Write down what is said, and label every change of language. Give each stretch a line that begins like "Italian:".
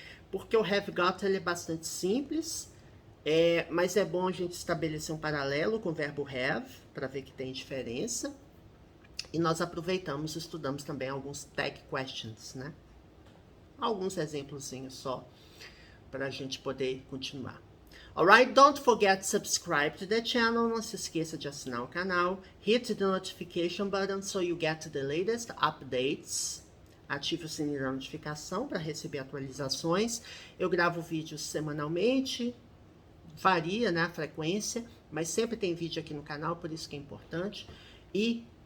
Portuguese: Porque o have got ele é bastante simples, mas é bom a gente estabelecer um paralelo com o verbo have, para ver que tem diferença. E nós aproveitamos e estudamos também alguns tag questions, né? Alguns exemplozinhos só, para a gente poder continuar.
English: Alright, don't forget to subscribe to the channel.
Portuguese: Não se esqueça de assinar o canal.
English: Hit the notification button so you get the latest updates.
Portuguese: Ative o sininho da notificação para receber atualizações. Eu gravo vídeos semanalmente. Varia, né, a frequência, mas sempre tem vídeo aqui no canal, por isso que é importante. E